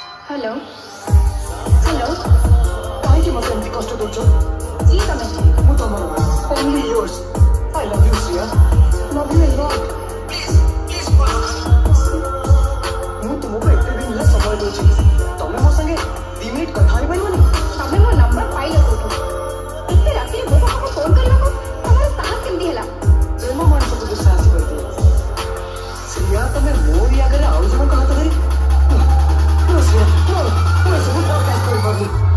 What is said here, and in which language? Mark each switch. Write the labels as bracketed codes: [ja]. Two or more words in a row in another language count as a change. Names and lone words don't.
[en] hello hello [or] କାହିଁକି ମୋତେ ଏମିତି କଷ୍ଟ ଦଉଛ? କିଏ ତମେ? ମୁଁ ତମର [en] only yours. I love you, Sia. Love you a lot. Please [or] ମୁଁ ତୁମକୁ ଏତେ ଦିନ ହେଲା ସମୟ ଦଉଛି। ତମେ ମୋ ସାଙ୍ଗେ 2 ମିନିଟ୍ କଥା ହେଇପାରିବନି? ତମେ ମୋ ନମ୍ବର ପାଇଲ କୋଉଠୁ? ଏତେ ରାତିରେ ମୋ ପାଖକୁ ଫୋନ କରିବାକୁ ତମର ସାହସ କେମିତି ହେଲା? ପ୍ରେମ ମଣିଷକୁ ଦୁଃସାହସ କରିଦିଏ। ଶ୍ରିୟା, ତମେ ମୋରି ଆଗରେ ଆଉ ଜଣଙ୍କ ହାତ ଧରି [en] No, Sia, no, [or] ମୁଁ ଏସବୁ broadcast କରିପାରୁନି।